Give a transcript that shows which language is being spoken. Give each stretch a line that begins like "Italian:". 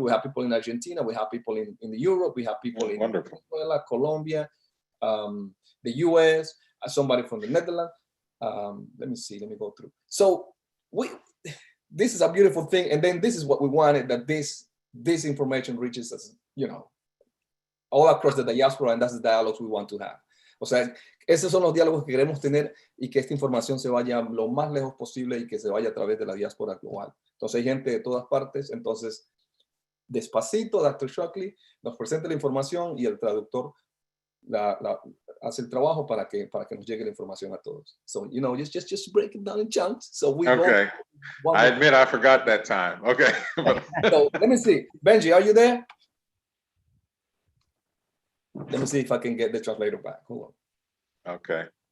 English: We have people in Argentina. We have people in Europe. We have people in Venezuela, Colombia, the US, somebody from the Netherlands. Let me see, let me go through. So this is a beautiful thing. And then this is what we wanted, that this information reaches us, you know, all across the diaspora, and that's the dialogues we want to have.
Spanish: O sea, esos son los diálogos que queremos tener y que esta información se vaya lo más lejos posible y que se vaya a través de la diáspora global. Entonces hay gente de todas partes, entonces despacito, Dr. Shockley nos presenta la información y el traductor hace el trabajo para que nos llegue la información a todos.
English: So, you know, just break it down in chunks. So we okay. I admit I forgot that time. Okay. So let me see. Benji, are you there? Let me see if I can get the translator back. Hold on. Okay.